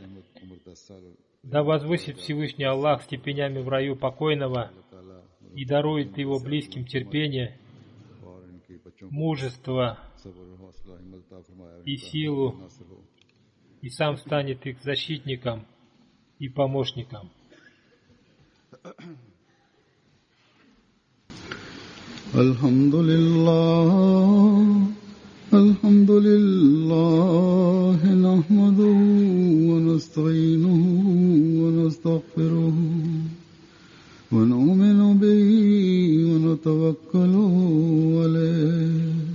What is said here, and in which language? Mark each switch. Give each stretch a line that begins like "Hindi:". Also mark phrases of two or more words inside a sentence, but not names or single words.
Russian: Да возвысит Всевышний Аллах степенями в раю покойного и дарует его близким терпение, мужество и силу, и сам станет их защитником и помощником.
Arabic: الحمد لله نحمده ونستعينه ونستغفره ونؤمن به ونتوكل عليه